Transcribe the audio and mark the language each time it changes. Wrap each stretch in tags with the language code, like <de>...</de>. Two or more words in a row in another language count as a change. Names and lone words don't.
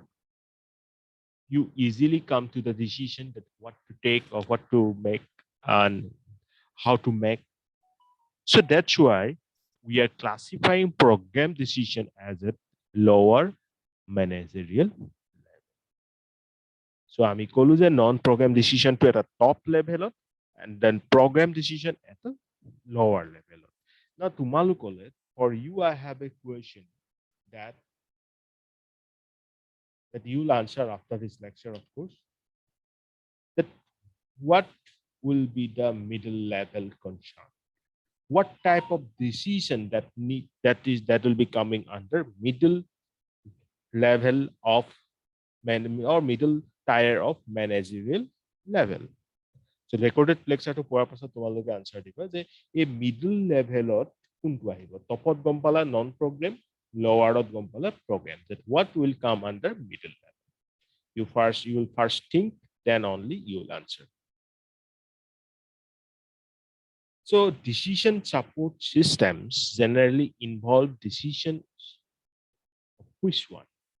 <en>You easily come to the decision that what to take or what to make and how to make. So that's why we are classifying program decision as a lower managerial. So</en> <as>আমি কলো যে</as> <en>non program decision to at a top level and then program decision at a lower level. Now তোমালোকলে, for you I have a question that you'll answer after this lecture, of course. That what will be the middle level concern? What type of decision that will be coming under middle level of or middle tier of managerial level? So recorded lecture to</en> <as>পোৱাৰ পাছত তোমালোকে আনসাৰ দিবা যে এই</as> <en>middle level</en> <as>কোনটো আহিব, টপত গম পালা</as> <en>non program,</en> <as>লোৱাৰত গম পালা প্ৰগ্ৰেম,</as> <en>that what will come under middle level. You will first think, then only you will answer. So decision support systems generally involve decisions of which one?</en>